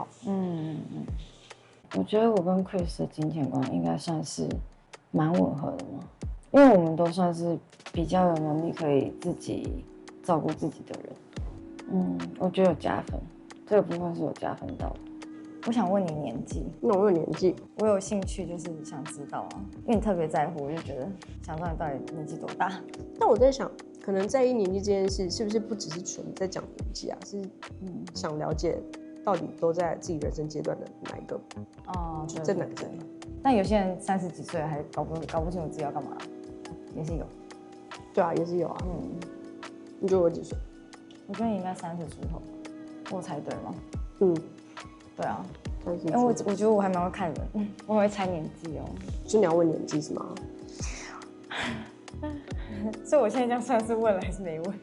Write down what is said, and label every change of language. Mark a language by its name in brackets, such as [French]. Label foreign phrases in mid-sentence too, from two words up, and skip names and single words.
[Chinese] 我覺得我跟 Chris 的金錢觀應該算是蠻吻合的嘛，因為我們都算是比較有能力可以自己照顧自己的人。我覺得有加分，這個部分是有加分到的。我想問你年紀，那我問年紀，我有興趣就是想知道啊，因為你特別在乎，我就覺得想知道你到底年紀多大。但我在想，可能在意年紀這件事，是不是不只是纯在講年紀啊？是想了解到底都在自己人生階段的哪一個？就在哪个阶段？但有些人30幾歲還搞不清楚自己要幹嘛，也是有。對啊，也是有啊。你覺得我幾歲？我覺得你應該30出頭，我猜對嗎？對啊，因為我覺得我還蠻會看人，我很會猜年紀哦。就你要問年紀是嗎？所以我現在這樣算是問了還是沒問？